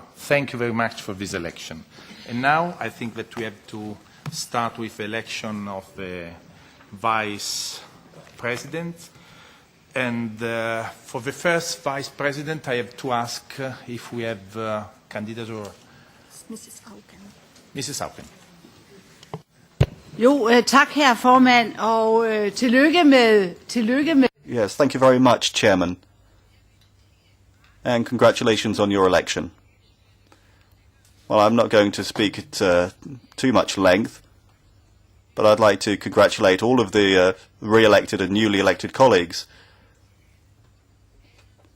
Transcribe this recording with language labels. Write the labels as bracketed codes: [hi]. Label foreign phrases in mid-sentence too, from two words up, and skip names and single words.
[en] Thank you very much for this election. And now I think that we have to start with the election of the Vice President. And for the first Vice President, I have to ask if we have candidature. Mrs. Auken. Mrs. Auken. [da] Jo, tak her formand, og tillykke med. [en] Yes, thank you very much, Chairman. And congratulations on your election. Well, I'm not going to speak at too much length, but I'd like to congratulate all of the re-elected and newly elected colleagues.